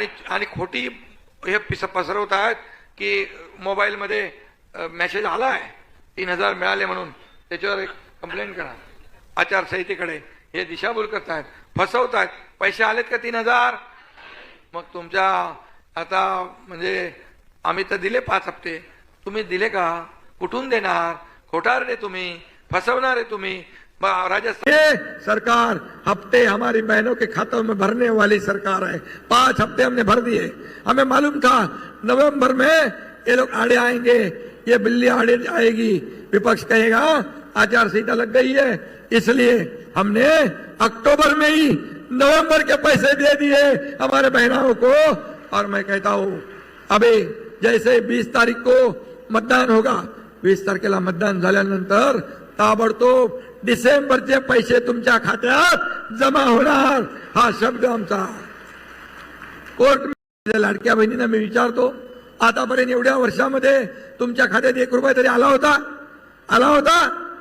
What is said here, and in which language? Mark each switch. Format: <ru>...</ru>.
<mr>आणि खोटी हे पसरवत आहेत की मोबाईलमध्ये मेसेज आलाय 3,000 मिळाले म्हणून, त्याच्यावर एक कंप्लेंट करा. आचारसंहितेकडे हे दिशाभूल करतायत, फसवतायत. पैसे आलेत का 3,000? मग तुमच्या आता म्हणजे आम्ही तर दिले 5 हप्ते, तुम्ही दिले का? कुठून देणार? खोटारडे तुम्ही, फसवणारे तुम्ही.</mr> <hi>राजस्थान सरकार हफ्ते हमारी बहनों के खातों में भरने वाली सरकार है. 5 हफ्ते हमने भर दिए. हमें मालूम था नवंबर में ये लोग आड़े आएंगे, ये बिल्ली आड़े आएगी, विपक्ष कहेगा आचार संहिता लग गई है, इसलिए हमने अक्टूबर में ही नवंबर के पैसे दे दिए हमारे बहनों को. और मैं कहता हूं अभी जैसे 20 तारीख को मतदान होगा,</hi> <mr>20 तारखेला मतदान झाल्यानंतर ताबडतोब डिसेंबरचे पैसे तुमच्या खात्यात जमा होणार. हा शब्द आमचा. कोर्ट लाडक्या बहिणींना मी विचारतो, आतापर्यंत एवढ्या वर्षामध्ये तुमच्या खात्यात 1 रुपया तरी आला होता?</mr>